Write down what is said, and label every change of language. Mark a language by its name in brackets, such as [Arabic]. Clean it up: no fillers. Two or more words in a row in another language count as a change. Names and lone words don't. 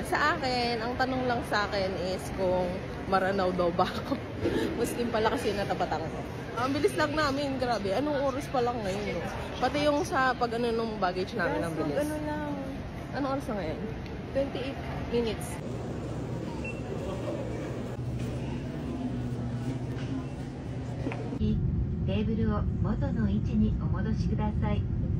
[Filipino] Sa akin, ang tanong lang sa akin is kung maranaw daw ba ako. Muslim pala kasi natabatan ko. Ang bilis lang namin. Grabe. Anong oras pa lang ngayon? No? Pati yung sa pag ano nung baggage namin ang bilis. Ano lang. Anong oras na ngayon? 28 minutes. [Japanese] テーブルを元の位置にお戻しください。